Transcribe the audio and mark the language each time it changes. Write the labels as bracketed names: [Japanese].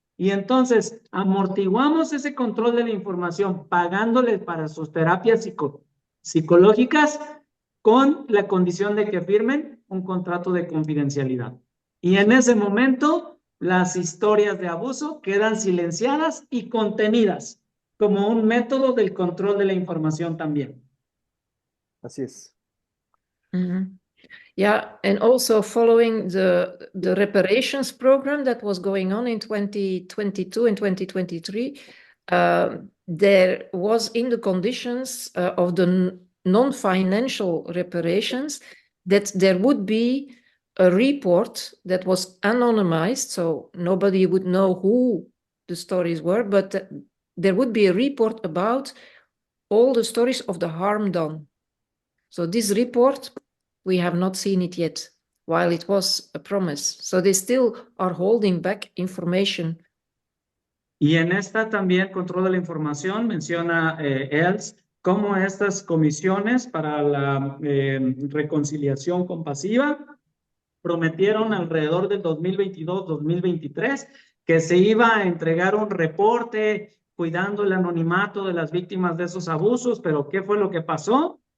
[Spanish] Y entonces amortiguamos ese control de la información pagándoles para sus terapias psicológicas con la condición de que firmen un contrato de confidencialidad. Y en ese momento, las historias de abuso quedan silenciadas y contenidas como un método del control de la información también. Así es. Mm-hmm. [English] Yeah, and also following the reparations program that was going on in 2022 and 2023, there was in the conditions of the non-financial reparations that there would be a report that was anonymized, so nobody would know who the stories were, but there would be a report about all the stories of the harm done. So this report, we have not seen it yet. while it was a promise. So they still are holding back information. [Spanish] Y en esta también, control de la información, menciona Els, cómo estas comisiones para la reconciliación compasiva prometieron alrededor del 2022-2023 que se iba a entregar un reporte cuidando el anonimato de las víctimas de esos abusos, pero ¿qué fue lo que pasó?